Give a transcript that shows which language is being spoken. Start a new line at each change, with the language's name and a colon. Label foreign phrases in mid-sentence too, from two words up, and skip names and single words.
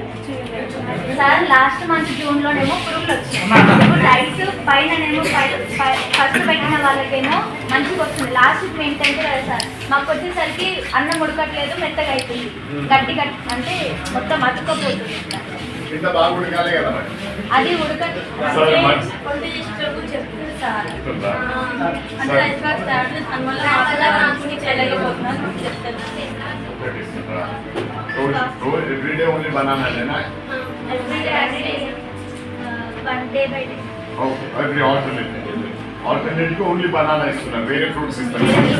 Telugu: సార్
English: last month
Telugu: జూన్లోనేమో పురుగులు వచ్చాయి, రైస్ పైననేమో ఫస్ట్ పెట్టిన వాళ్ళకేమో మంచిగా వస్తుంది, లాస్ట్ ఏంటంటే కదా సార్ మాకు వచ్చేసరికి అన్నం ఉడకట్లేదు, మెత్తగా అవుతుంది, గట్టి అంటే మొత్తం అతుక్కపోతుంది. అది ఉడకట్లేదు చెప్తుంది సార్, అంటే
English: rice box
Telugu: దానివల్ల చెప్తాను.
English: Every day only banana, na? Every day, one day by day. Okay, every alternate.
Telugu: Alternate ko
English: only banana
Telugu: ఇస్తున్నా, వేరే fruits ఇస్తున్నా.